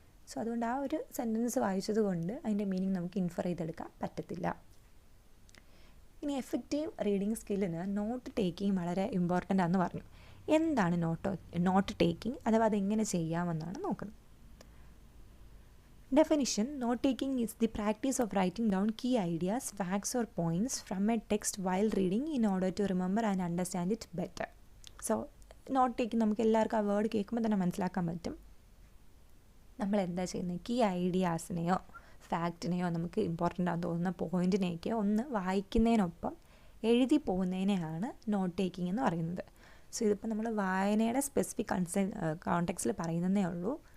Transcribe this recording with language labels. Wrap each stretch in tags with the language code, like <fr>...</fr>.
<ml>So അതുകൊണ്ട് ആ ഒരു സെൻറ്റൻസ് വായിച്ചത് കൊണ്ട് അതിൻ്റെ മീനിങ് നമുക്ക് ഇൻഫർ ചെയ്തെടുക്കാൻ പറ്റത്തില്ല. ഇനി എഫക്റ്റീവ് റീഡിങ് സ്കില്ലിന് നോട്ട് ടേക്കിംഗ് വളരെ ഇമ്പോർട്ടൻ്റ് ആണെന്ന് പറഞ്ഞു. എന്താണ് നോട്ട് ടേക്കിംഗ് അഥവാ അതെങ്ങനെ ചെയ്യാമെന്നാണ് നോക്കുന്നത്.</ml> <en>Definition: note taking is the practice of writing down key ideas, facts or points from a text while reading in order to remember and understand it better.</en> <ml>So not taking നമുക്ക് എല്ലാവർക്കും ആ word കേൾക്കുമ്പോൾ തന്നെ മനസ്സിലാക്കാൻ പറ്റും. നമ്മൾ എന്താ ചെയ്യുന്നത്, കീ ഐഡിയാസിനെയോ ഫാക്റ്റിനെയോ നമുക്ക് ഇമ്പോർട്ടൻ്റ് ആണെന്ന് തോന്നുന്ന പോയിൻറ്റിനെയൊക്കെ ഒന്ന് വായിക്കുന്നതിനൊപ്പം എഴുതി പോകുന്നതിനെയാണ് നോട്ട് ടേക്കിംഗ് എന്ന് പറയുന്നത്. സോ ഇതിപ്പോൾ നമ്മൾ വായനയുടെ സ്പെസിഫിക് കോണ്ടെക്സ്റ്റിൽ പറയുന്നതേ ഉള്ളൂ.</ml>